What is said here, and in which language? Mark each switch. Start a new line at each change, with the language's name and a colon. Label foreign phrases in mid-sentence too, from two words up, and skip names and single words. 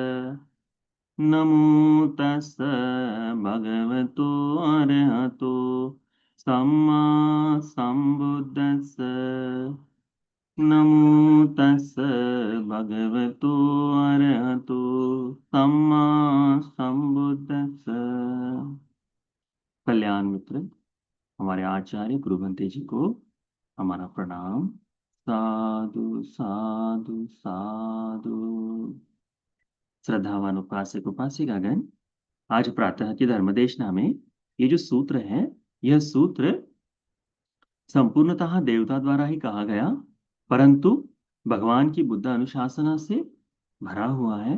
Pali: नमो तस् भगवतो अरहतो सम्मा सम्बुद्धस्स। नमो तस् भगवतो अरहतो सम्मा सम्बुद्धस्स।
Hindi: कल्याण मित्र, हमारे आचार्य गुरु भंते जी को हमारा प्रणाम। साधु साधु साधु। श्रद्धावान उपासक उपासिकागण, आज प्रातः की धर्मदेशना में ये जो सूत्र है, यह सूत्र संपूर्णतः देवता द्वारा ही कहा गया, परंतु भगवान की बुद्ध अनुशासना से भरा हुआ है।